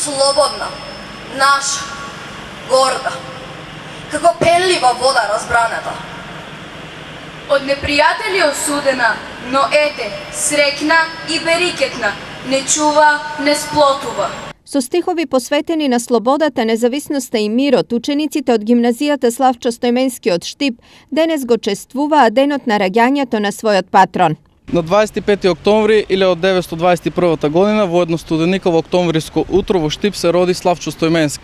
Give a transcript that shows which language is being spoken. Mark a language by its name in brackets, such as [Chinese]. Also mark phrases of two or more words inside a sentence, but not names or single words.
[Macedonian] Slobodna, naša, gorda, kako penljiva voda razbraneta. Od neprijatelja osudena, но ете, srećna i beriketna, ne čuva, ne splотува. Со стихови посветени на слободата, независноста и мирот, учениците од гимназијата Славчо Стојменски од Штип денес го чествуваа денот на раѓањето на својот патрон. На 25 октомври 1921 година во едно студениково октомвриско утро во Штип се роди Славчо Стојменски.